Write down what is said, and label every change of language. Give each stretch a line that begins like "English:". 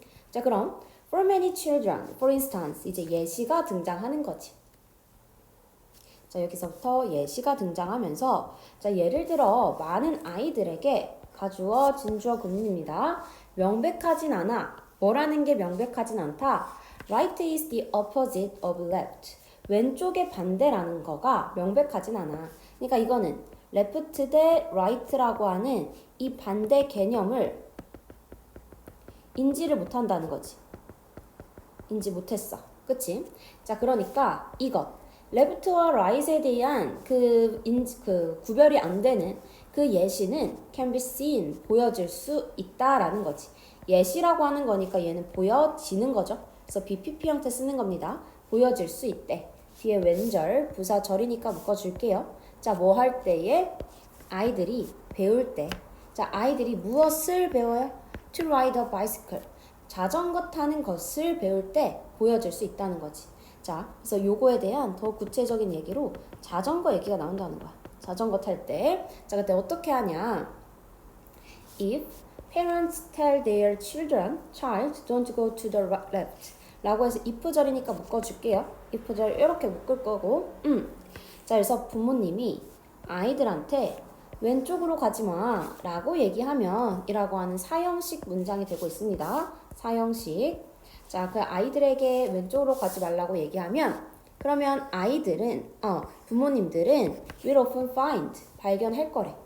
Korean: 자, 그럼
English: for many children, for instance
Korean: 이제 예시가 등장하는 거지. 자, 여기서부터 예시가 등장하면서 자, 예를 들어 많은 아이들에게 가주어 진주어 구문입니다. 명백하진 않아. 뭐라는 게 명백하진 않다.
English: Right is the opposite of left.
Korean: 왼쪽의 반대라는 거가 명백하진 않아. 그러니까 이거는 left 대 right라고 하는 이 반대 개념을 인지를 못한다는 거지. 인지 못했어. 그치? 자, 그러니까 이것 left와 right에 대한 그 구별이 안 되는 그 예시는 can be seen, 보여질 수 있다라는 거지. 예시라고 하는 거니까 얘는 보여지는 거죠. 그래서 BPP 형태 쓰는 겁니다. 보여질 수 있대. 뒤에 왼절, 부사절이니까 묶어줄게요. 자, 뭐 할 때에? 아이들이 배울 때. 자, 아이들이 무엇을 배워요?
English: To ride a bicycle.
Korean: 자전거 타는 것을 배울 때 보여질 수 있다는 거지. 자, 그래서 요거에 대한 더 구체적인 얘기로 자전거 얘기가 나온다는 거야. 자전거 탈 때. 자, 그때 어떻게 하냐?
English: If parents tell their child don't go to the left
Korean: 라고 해서 if절이니까 묶어줄게요. if절 이렇게 묶을 거고 자, 그래서 부모님이 아이들한테 왼쪽으로 가지 마 라고 얘기하면 이라고 하는 사형식 문장이 되고 있습니다. 사형식. 자, 그 아이들에게 왼쪽으로 가지 말라고 얘기하면 그러면 아이들은 부모님들은
English: will often find
Korean: 발견할 거래.